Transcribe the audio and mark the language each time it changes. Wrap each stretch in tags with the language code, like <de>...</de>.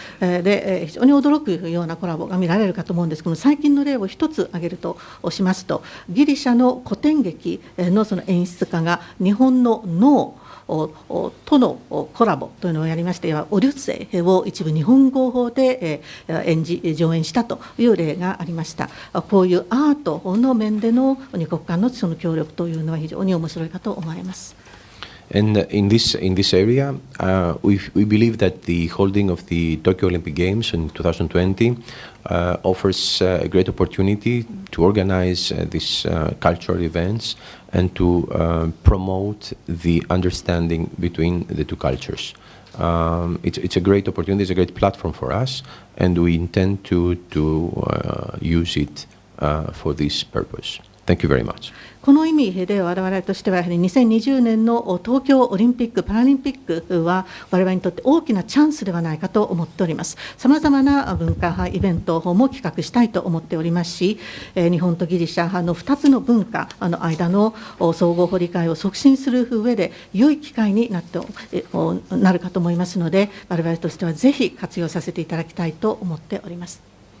<ja>で、非常に驚くようなコラボが見られるかと思うんですけども、最近の例を一つ挙げるとしますと、ギリシャの古典劇のその演出家が日本の能とのコラボというのをやりまして、オデュッセイを一部日本語法で上演したという例がありました。こういうアートの面での二国間のその協力というのは非常に面白いかと思われます。</ja> <en>And in this area, we believe that the holding of the Tokyo Olympic Games in 2020 offers a great opportunity to organize these cultural events and to promote the understanding between the two cultures. It's a great opportunity, it's a great platform for us, and we intend to use it for this purpose. Thank you very much.</en> <ja>この意味で我々としてはやはり2020年の東京オリンピック・パラリンピックは我々にとって大きなチャンスではないかと思っております。さまざまな文化派イベントも企画したいと思っておりますし、日本とギリシャ派の2つの文化の間の相互理解を促進する上で良い機会になるかと思いますので、我々としてはぜひ活用させていただきたいと思っております。</ja>